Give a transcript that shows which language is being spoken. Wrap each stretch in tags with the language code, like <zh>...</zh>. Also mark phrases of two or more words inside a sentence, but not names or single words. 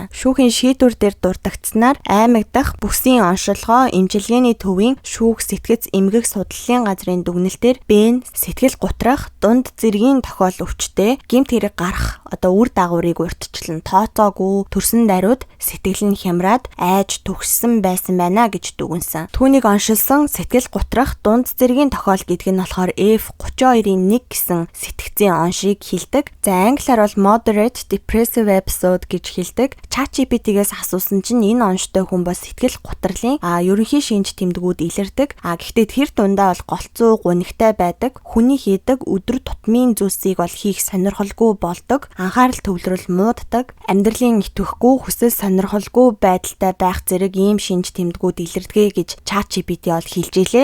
<mn>Шүүхийн шийдвэр дээр дурддагцснаар аймагдах бүсийн оншилгоо эмчилгээний төвийн шүүх сэтгэц эмгэх судлалын газрын дүгнэлтээр Бэн сэтгэл гутрах, дунд зэргийн тохиол өвчтэй, гэмт хэрэг гарах одоо үр дагаврыг урьдчилан тооцоогүй, төрсөн даруйд сэтгэл нь хямраад айж түгшсэн байсан байна гэж дүгнсэн. Түүнийг оншилсан сэтгэл гутрах, дунд зэргийн тохиол гэдэг нь болохоор F32-1 гэсэн сэтгцийн оншийг хэлдэг. За англиар бол</mn> <en>moderate depressive episode</en> <mn>гэж хэлдэг. ChatGPT-гээс асуусан чинь энэ онштой хүн бас сэтгэл гутралын ерөнхий шинж тэмдгүүд илэрдэг. Гэхдээ тэр дундаа бол голцоо гунигтай байдаг. Хүний хийдэг өдөр тутмын зүйлсийг бол хийх сонирхолгүй болдог. Анхаарал төвлөрөл мууддаг. Амьдралын итгэхгүй хүсэл сонирхолгүй байдалтай байх зэрэг ийм шинж тэмдгүүд илэрдэг гэж ChatGPT бол хэлж илээ.</mn>